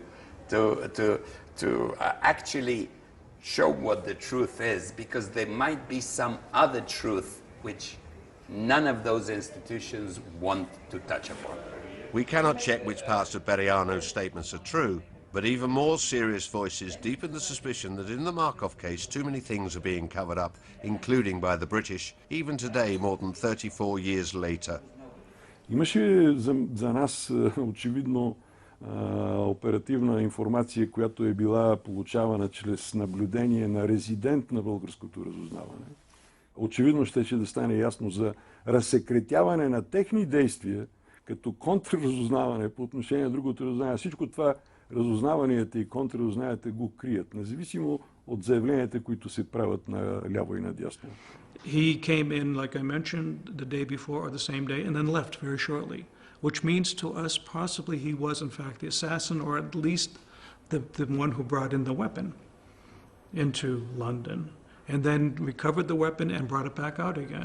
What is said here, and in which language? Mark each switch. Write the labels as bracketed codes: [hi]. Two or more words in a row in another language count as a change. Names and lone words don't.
[en] to actually show what the truth is, because there might be some other truth which none of those institutions want to touch upon. We cannot check which parts of Beriano's statements are true, but even more serious voices deepen the suspicion that in the Markov case too many things are being covered up, including by the British, even today, more than 34 years later. [bg] Имаше за нас очевидно оперативна информация, която е била получавана чрез наблюдение на резидент на българското разузнаване. Очевидно щеше да стане ясно за разсекретяване на техни действия като контрразузнаване по отношение на другото разузнаване. Всичко това разузнаванията и контрразузнаванията го крият, независимо от заявленията, които се правят на ляво и надясно. [en] He came in, like I mentioned, the day before or the same day, and then left very shortly, which means to us possibly he was in fact the assassin, or at least the one who brought in the weapon into London, and then recovered the weapon and brought it back out again.